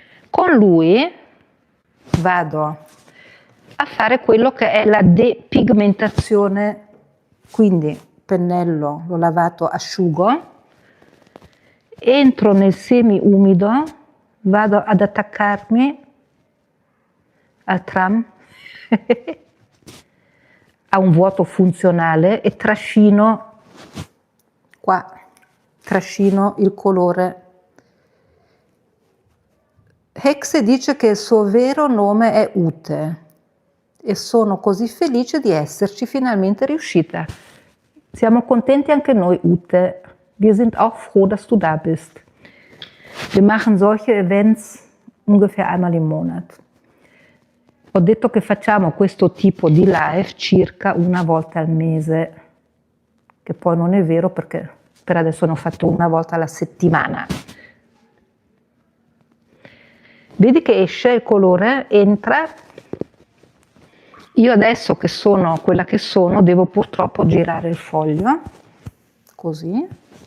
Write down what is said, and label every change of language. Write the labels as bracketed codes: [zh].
[it] Con lui vado a fare quello che è la depigmentazione, quindi pennello, l'ho lavato, asciugo, entro nel semi-umido, vado ad attaccarmi al tram, a un vuoto funzionale e trascino qua, trascino il colore. Hexe dice che il suo vero nome è Ute e sono così felice di esserci finalmente riuscita. Siamo contenti anche noi, Ute. [de] Wir sind auch froh, dass du da bist. Wir machen solche Events ungefähr einmal im Monat. [it] Ho detto che facciamo questo tipo di live circa una volta al mese, che poi non è vero perché per adesso ne ho fatto una volta alla settimana. Vedi che esce il colore, entra. Io adesso che sono quella che sono, devo purtroppo girare il foglio, così.